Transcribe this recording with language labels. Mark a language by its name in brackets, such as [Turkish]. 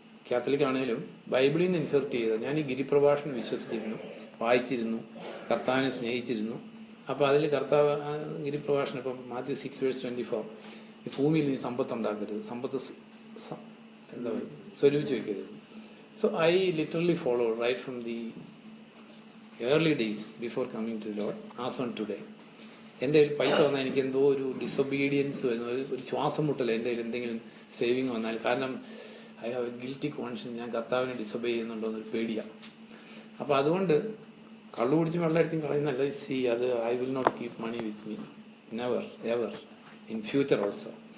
[Malayalam] Catholic ആണെങ്കിലും ബൈബിളിൽ നിന്ന് ഇൻഹെറിറ്റ് ചെയ്തത്. ഞാൻ ഈ ഗിരിപ്രഭാഷണം വിശ്വസിച്ചിരുന്നു, വായിച്ചിരുന്നു, കർത്താവിനെ സ്നേഹിച്ചിരുന്നു. അപ്പൊ അതിൽ കർത്താവ് ഗിരിപ്രഭാഷണം ഇപ്പം മാത്യു 6:24 ഈ ഭൂമിയിൽ നീ സമ്പത്ത് ഉണ്ടാക്കരുത്, സമ്പത്ത് എന്താ പറയുക സ്വരൂപിച്ച് വെക്കരുത്. [English] So I literally follow right from the early days before coming to the Lord as on today. [Malayalam] എൻ്റെ കയ്യിൽ പൈസ വന്നാൽ എനിക്ക് എന്തോ ഒരു ഡിസൊബീഡിയൻസ് വരുന്ന ഒരു ശ്വാസം മുട്ടല എൻ്റെ കയ്യിൽ എന്തെങ്കിലും സേവിങ് വന്നാൽ. കാരണം [English] I have a guilty conscience, [Malayalam] ഞാൻ കർത്താവിനെ ഡിസൊബേ ചെയ്യുന്നുണ്ടോ എന്നൊരു പേടിയാണ്. അപ്പം അതുകൊണ്ട് കള്ളു കുടിച്ചും വെള്ളമടിച്ചും കളയുന്നല്ല. അത് [English] I will not keep money with me never ever in future also.